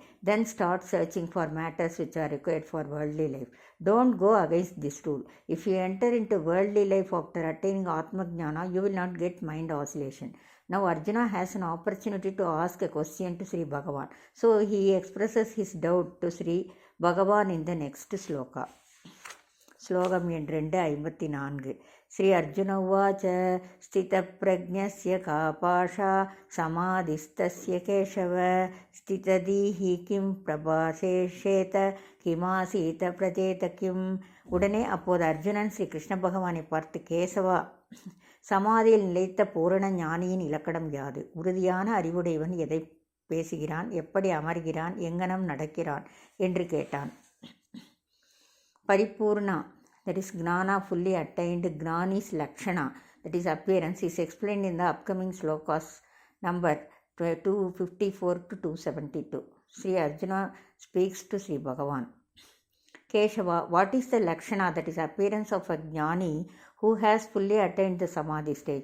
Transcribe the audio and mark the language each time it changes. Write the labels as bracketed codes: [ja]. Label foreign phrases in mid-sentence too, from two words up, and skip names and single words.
[en] Then start searching for matters which are required for worldly life. Don't go against this rule. If you enter into worldly life after attaining Atma Jnana, you will not get mind oscillation. Now Arjuna has an opportunity to ask a question to Sri Bhagavan. So he expresses his doubt to Sri Bhagavan in the next sloka. Slokam 2:54. [sa] श्री अर्जुन उवाच स्थितप्रज्ञस्य काभाषा समाधिस्थस्य केशव स्थितधीः किं प्रभाषेत किमासीत व्रजेत किम्. [ta] உடனே அப்போது அர்ஜுனன் ஸ்ரீ கிருஷ்ண பகவானை பார்த்து, கேசவா, சமாதியில் நிலைத்த பூரண ஞானியின் இலக்கணம் யாது? உறுதியான அறிவுடையவன் எதை பேசுகிறான், எப்படி அமர்கிறான், எங்கனம் நடக்கிறான் என்று கேட்டான். [en] Paripurna, that is Gnana fully attained, Gnani's Lakshana, that is appearance, is explained in the upcoming Slokas number 254 to 272. Sri Arjuna speaks to Sri Bhagavan. Keshava, what is the Lakshana, that is appearance of a Gnani who has fully attained the Samadhi stage?